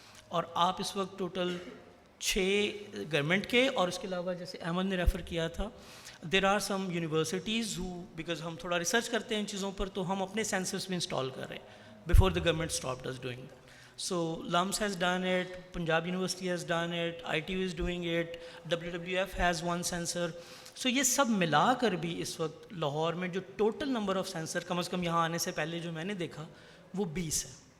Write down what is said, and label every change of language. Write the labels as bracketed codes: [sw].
[ur] اور آپ اس وقت ٹوٹل 6 گورنمنٹ کے, اور اس کے علاوہ جیسے احمد نے ریفر کیا تھا [en] there are some universities [ur] ہو, because ہم تھوڑا ریسرچ کرتے ہیں ان چیزوں پر, تو ہم اپنے سینسرس بھی انسٹال کر رہے ہیں [en] Before the government stopped us doing that. So LUMS has done it, Punjab University has done it, ITU is doing it, WWF has one sensor. [ur] سو یہ سب ملا کر بھی اس وقت لاہور میں جو [en] total number of sensor [ur] کم از کم یہاں آنے سے پہلے جو میں نے دیکھا وہ 20 ہے.